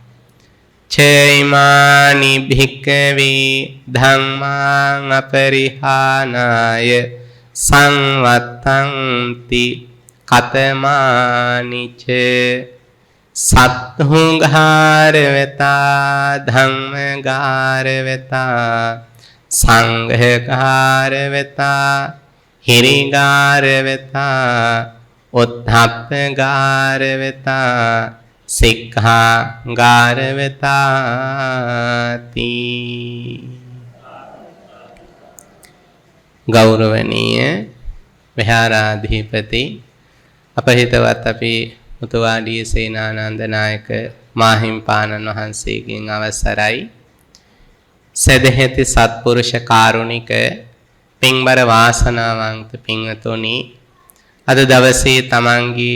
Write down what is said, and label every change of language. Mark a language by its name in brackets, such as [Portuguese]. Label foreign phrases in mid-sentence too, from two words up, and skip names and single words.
[Pali] චෛමානි භික්ඛවේ ධම්මාං අපරිහානාය සංවත්තන්ති කතමානි ච සත්හුංඝාරවතා ධම්මඝාරවතා සංඝඝාරවතා හිරිගාරවතා උද්ධප්පගාරවතා සික්ඛාගාරවතාති. [Sinhala] ගෞරවනීය විහාරාධිපති අපහිතවත් අපි මුතුවාඩිය සේනානන්ද නායක මාහිම්පාණන් වහන්සේගෙන් අවසරයි. සදහෙති සත්පුරුෂ කාරුණික පින්බර වාසනාවන්ත පින්වතුනි, අද දවසේ තමන්ගේ